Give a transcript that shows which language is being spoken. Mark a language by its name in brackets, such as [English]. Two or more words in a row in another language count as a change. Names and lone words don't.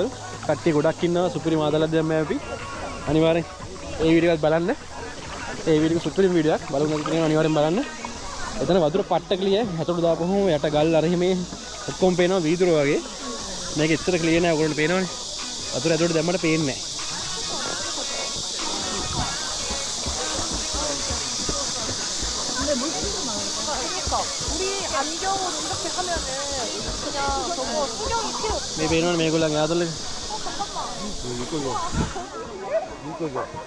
[Sinhala] කට්ටිය ගොඩක් ඉන්නවා. සුපිරි මාතලක් දැම්ම අපි. අනිවාර්යෙන් ඒ වීඩියෝ එකත් බලන්න. ඒ වීඩියෝ එක සුපිරි වීඩියෝ එකක්. බලමු නැති කෙනා අනිවාර්යෙන් බලන්න. එතන වතුර පට්ට ක්ලියර්. හතර දාපුවම යට ගල් අර හිමේ ඔක්කොම පේනවා වීදුර වගේ. මේක ඉතර ක්ලියර් නෑ. ඔයගොල්ලන්ට පේනවනේ. වතුර ඇතුලට දැම්මට පේන්නේ නෑ. [Korean] 우리 안경으로 이렇게 하면은 그냥 저거 수경이 필요 없어. [Sinhala] මේ පේනවනේ මේගොල්ලන්ගේ ආතල් එක. [Korean] 이거.